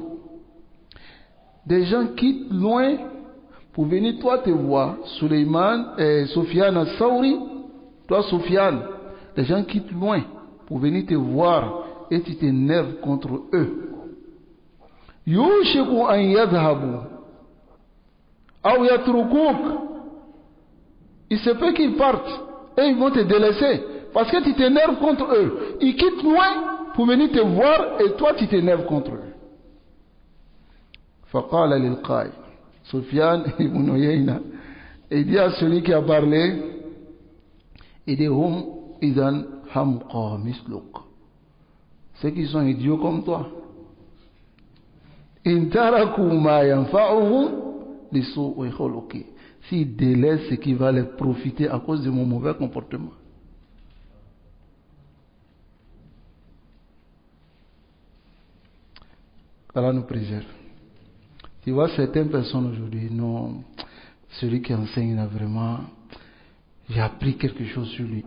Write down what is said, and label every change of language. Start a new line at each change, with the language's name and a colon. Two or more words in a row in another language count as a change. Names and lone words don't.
French: Des gens quittent loin pour venir toi te voir. Suleiman et Sufyan al-Sawri, toi Sufyan, des gens quittent loin pour venir te voir et tu t'énerves contre eux.
Arabic: يوشك أن يذهبوا أو يتركوك.
French: Il se peut qu'ils partent et ils vont te délaisser parce que tu t'énerves contre eux. Ils quittent loin pour venir te voir et toi tu t'énerves contre eux.
Arabic: فقال للقائل Sufyan ibn Uyayna,
French: il dit à celui qui a parlé, il dit
Arabic: هم إذن حمقى مثلك,
French: ceux qui sont idiots comme toi,
Arabic: إن تركوا ما ينفعهم لسوء خلقي,
French: s'ils délaissent ce qui va les profiter à cause de mon mauvais comportement. Allah nous préserve. Tu vois, certaines personnes aujourd'hui, non, celui qui enseigne, il a vraiment, j'ai appris quelque chose sur lui.